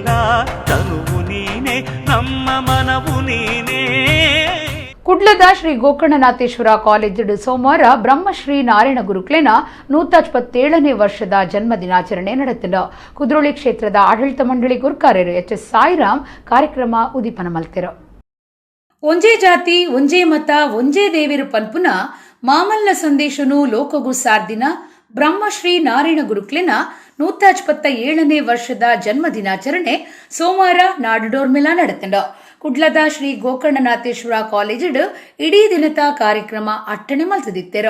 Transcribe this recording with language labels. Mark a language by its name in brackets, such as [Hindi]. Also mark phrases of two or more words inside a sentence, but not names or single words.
[Kannada] ತನುವು ನೀನೇ ನಮ್ಮ ಮನವು ನೀನೇ. [Tulu] ಕುಡ್ಲದ ಶ್ರೀ ಗೋಕರ್ಣನಾಥೇಶ್ವರ ಕಾಲೇಜು ಸೋಮವಾರ ಬ್ರಹ್ಮಶ್ರೀ ನಾರಾಯಣ ಗುರುಕ್ಲೆನ 157ನೇ ವರ್ಷದ ಜನ್ಮ ದಿನಾಚರಣೆ ನಡೆತದ. ಕುದ್ರೋಳಿ ಕ್ಷೇತ್ರದ ಆಡಳಿತ ಮಂಡಳಿ ಗುರ್ಕಾರರು ಎಚ್.ಎಸ್. ಸಾಯಿರಾಮ್ ಕಾರ್ಯಕ್ರಮ ಉದೀಪನ ಮಲ್ತೆರು. ಒಂಜೇ ಜಾತಿ ಒಂಜೇ ಮತ ಒಂಜೇ ದೇವಿರು ಪನ್ಪುನ ಮಾಮಲ್ಲ ಸಂದೇಶನು ಲೋಕಗು ಸಾರ್ದಿನ ಬ್ರಹ್ಮಶ್ರೀ ನಾರಾಯಣ ಗುರುಕ್ಲೆನ 157ನೇ ವರ್ಷದ ಜನ್ಮ ದಿನಾಚರಣೆ ಸೋಮವಾರ ನಾಡು ಡೋರ್ಮೆಲ ನಡೆತಂಡ ಕುಡ್ಲದ ಶ್ರೀ ಗೋಕರ್ಣನಾಥೇಶ್ವರ ಕಾಲೇಜು ಇಡೀ ದಿನದ ಕಾರ್ಯಕ್ರಮ ಅಟ್ಟಣೆ ಮಲ್ತದಿತ್ತೆರು.